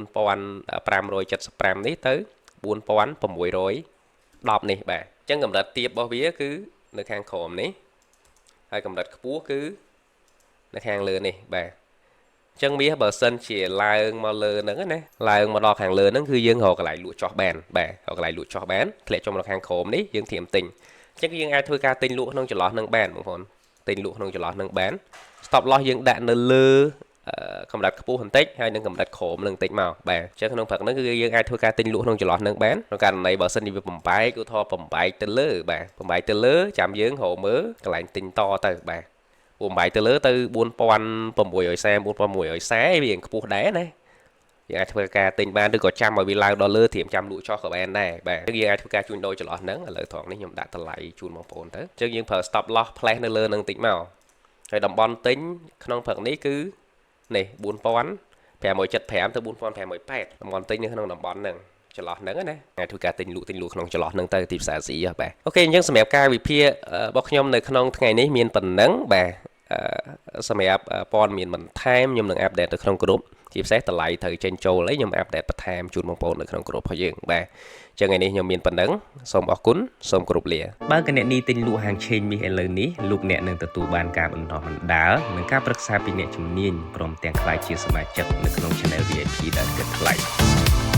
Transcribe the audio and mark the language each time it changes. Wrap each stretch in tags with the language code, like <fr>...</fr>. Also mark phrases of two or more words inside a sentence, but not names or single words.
<km>4575នេះទៅ4610នេះបាទអញ្ចឹងកម្រិតទាបរបស់វាគឺនៅខាងក្រោមនេះហើយកម្រិតខ្ពស់គឺនៅខាងលើនេះបាទចឹងមាសបើសិនជាឡើងមកលើហ្នឹងណាឡើងមកដល់ខាងលើហ្នឹងគឺយើងរកកន្លែងលក់ចោះបានបាទរកកន្លែងលក់ចោះបានធ្លាក់ចុះមកខាងក្រោមនេះយើងធៀមទិញចឹងយើងអាចធ្វើការទិញលក់ក្នុងចន្លោះហ្នឹងបានបងប្អូនទិញលក់ក្នុងចន្លោះហ្នឹងបាន</km> <en>stop loss</en> <km>យើងដាក់នៅលើ កម្រិតខ្ពស់បន្តិចហើយនឹងកម្រិតក្រោមនឹងបន្តិចមកបាទចឹងក្នុងព្រឹកហ្នឹងគឺយើងអាចធ្វើការទិញលក់ក្នុងចន្លោះហ្នឹងបានក្នុងករណីបើសិនជាវាបំបែកឧទាហរណ៍បំបែកទៅលើបាទបំបែកទៅលើចាំយើងរកមើលកន្លែងទិញតទៅបាទបំបែកទៅ លើទៅ4640 4640វាខ្ពស់ដែរណាយើងអាចធ្វើការទិញបានឬក៏ចាំឲ្យវាឡើងដល់លើត្រៀមចាំលក់ចោះក៏បានដែរបាទអញ្ចឹងយើងអាចធ្វើការជួញដូរចន្លោះហ្នឹងឥឡូវត្រង់នេះខ្ញុំដាក់តម្លៃជូនបងប្អូនទៅ អញ្ចឹងយើងប្រើ</km> <en>stop loss flash</en> <km>នៅលើហ្នឹងតិចមកហើយតំបន់ទិញក្នុងព្រឹកនេះគឺនេះ4575ទៅ4580តំបន់ទិញនៅក្នុងតំបន់ហ្នឹងច ន្លោះហ្នឹងណាអាចធ្វើការទិញលក់ក្នុងចន្លោះហ្នឹងទៅទីផ្សារស៊ីបាទអូខេអញ្ចឹងសម្រាប់ការវិភាគរបស់ខ្ញុំនៅក្នុងថ្ងៃនេះមានប៉ុណ្ណឹងបាទសម្រាប់ព័ត៌មានបន្ថែមខ្ញុំនឹងអាប់ដេតទៅក្នុងក្រុមជាពិសេសតម្លៃត្រូវចេញចូលអីខ្ញុំអាប់ដេតបន្ថែមជូនបងប្អូននៅក្នុងក្រុមរបស់យើងបាទអញ្ចឹងថ្ងៃនេះខ្ញុំមានប៉ុណ្ណឹងសូមអរគុណសូមគោរពលាបើកអ្នកនេះទិញលក់ហាងឆេងមាសឥឡូវនេះលោកអ្នកនឹងទទួលបានការបណ្ដុះបណ្ដាលនិងការប្រឹក្សាពីអ្នកជំនាញព្រមទាំងក្លាយជាសមាជិកនៅក្នុង</km> <en>Channel VIP</en> <km>ដែលគិតថ្លៃ</km>